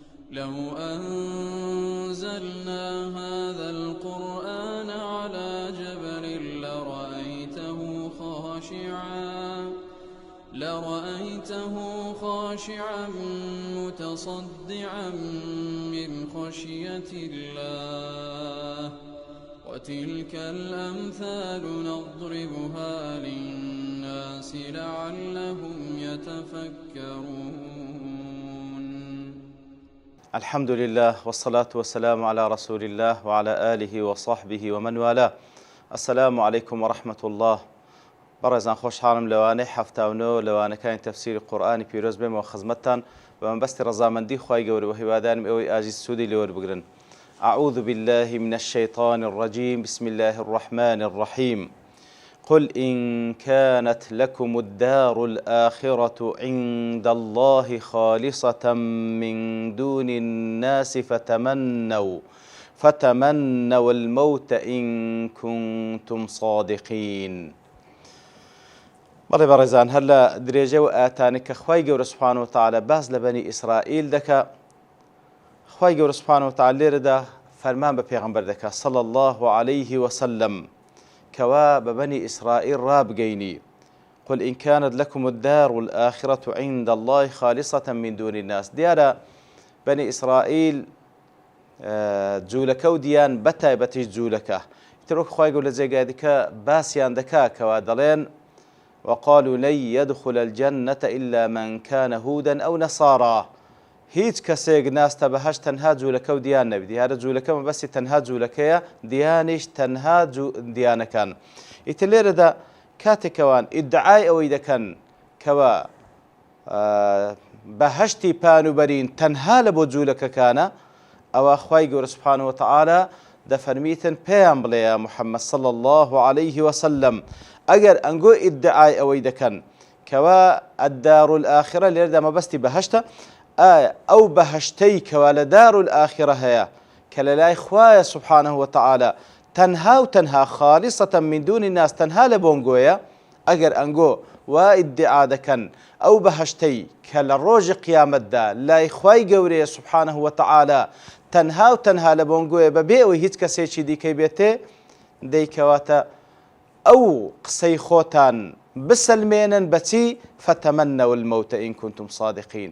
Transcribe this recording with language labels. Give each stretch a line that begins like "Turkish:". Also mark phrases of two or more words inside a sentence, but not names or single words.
Arabic: لو أنزلنا هذا القرآن على جبل لرأيته خاشعا متصدعا من خشية الله وتلك الأمثال نضربها للناس لعلهم يتفكرون. الحمد لله والصلاة والسلام على رسول الله وعلى آله وصحبه ومن والاه. السلام عليكم ورحمة الله.
Central Kurdish: بەڕێزان خۆشحاڵم لەوانەی هەفتاونەوە لەوانەکانی تەفسیری قورئانی پیرۆز بێمەوە خزمەتتان بە مەبەستی ڕەزامەندی خوای گەورە و هیوادارم ئەوەی ئاژی سوودی لێوەربگرن.
Arabic: أعوذ بالله من الشيطان الرجيم بسم الله الرحمن الرحيم قل إن كانت لكم الدار الآخرة عند الله خالصة من دون الناس فتمنوا الموت إن كنتم صادقين.
Central Kurdish: بەڵێ بەڕێزان هەر لە درێژە و ئاەتانی کە خوای گەورە
Arabic: سوبحانەهو وتەعالە
Central Kurdish: باس لە بەنی ئیسرائیل دەکا، خوای گەورە
Arabic: سوبحانەهو وتەعالە
Central Kurdish: لێرەدا فەرمان بە پێغەمبەر دەکا
Arabic: صلی الله عليه وسلم
Central Kurdish: کەوا بە بەنی ئیسرائیل ڕابگەینی
Arabic: قل إن كانت لكم الدار الآخرة عند الله خالصة من دون الناس.
Central Kurdish: دیارە بەنی ئیسرائیل جوولەکە و دییان بەتایبەتیش جوولەکە ئیتر وەک خوای گەورە لە جێگای دیکە باسییان دەکا کەوا دەڵێن
Arabic: وقالوا لن يدخل الجنة إلا من كان هودا أو نصارى.
Central Kurdish: هیچ کەسێک ناستە بەهەشت تەنها جوولەکە و دییان نەبی. دیارە جوولەکە مەبەستی تەنها جوولەکەیە، دییانیش تەنها دییانەکان. ئیتر لێرەدا کاتێکەوان ئیدعای ئەوەی دەکەن کەوا بەهەشتی پانوبەرین تەنها لە بۆ جوولەکەکانە، ئەوە خوای گەورە
Arabic: سوبحانەهو وتەعالە
Central Kurdish: دەفەرمیتن پێیان بڵێ
Arabic: یا محەممەد صلی الله عليه وسلم
Central Kurdish: ئەگەر ئەنگۆ ئیدعای ئەوەی دەکەن کەوا
Arabic: الدار الآخرة
Central Kurdish: لێرەدا مەبەستی بەهەشتە، ئایا ئەو بەهەشتەی کەوا لە
Arabic: دار الآخرة
Central Kurdish: هەیە کە لە لای خوایە
Arabic: سوبحانەهو وتەعالە
Central Kurdish: تەنها و تەنها
Arabic: خالیصة من دون الناس
Central Kurdish: تەنها لە بۆنگۆیە، ئەگەر ئەنگۆ وا ئیدعا دەکەن ئەو بەهەشتەی کە لە ڕۆژی قیامەتدا لای خوای گەورەیە
Arabic: سوبحانەهو وتەعالە
Central Kurdish: تەنها و تەنها لە بۆنگۆیە بەبێ ئەوەی هیچ کەسێکی دیکەی بێتێ، دەیکەواتە ئەو قسەی خۆتان بسەلمێنن بەچی
Arabic: فتەمەنەو المەوتە ئین کنتم صادقین.